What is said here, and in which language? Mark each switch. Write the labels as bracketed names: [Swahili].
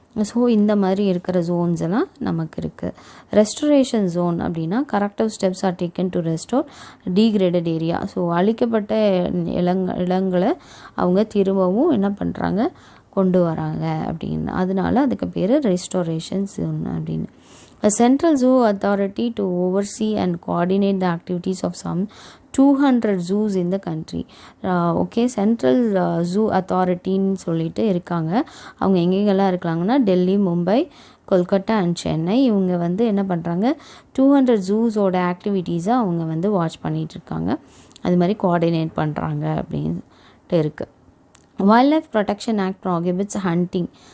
[Tamil] So இந்த மாதிரி இருக்கிற ஜோன்ஸ் எல்லாம் நமக்கு இருக்குது. ரெஸ்டரேஷன் ஜோன் அப்படின்னா [English] Corrective steps are taken to restore degraded area. [Tamil] So அழிக்கப்பட்ட இடங்களை அவங்க திரும்பவும் என்ன பண்ணுறாங்க, கொண்டு வராங்க அப்படின்னு. அதனால அதுக்கு பேர் ரெஸ்டோரேஷன் ஜோன் அப்படின்னு. [English] A central zoo authority to oversee and coordinate the activities of some 200 zoos in the country. [Tamil] Okay, central zoo அத்தாரிட்டின்னு சொல்லிட்டு இருக்காங்க. அவங்க எங்கெங்கெல்லாம் இருக்காங்கன்னா டெல்லி, மும்பை, கொல்கட்டா அண்ட் சென்னை. இவங்க வந்து என்ன பண்ணுறாங்க, 200 ஜூஸோட ஆக்டிவிட்டீஸை அவங்க வந்து வாட்ச் பண்ணிகிட்ருக்காங்க. அது மாதிரி கோஆர்டினேட் பண்ணுறாங்க அப்படின்ட்டு இருக்குது. [English] Wildlife protection act prohibits hunting.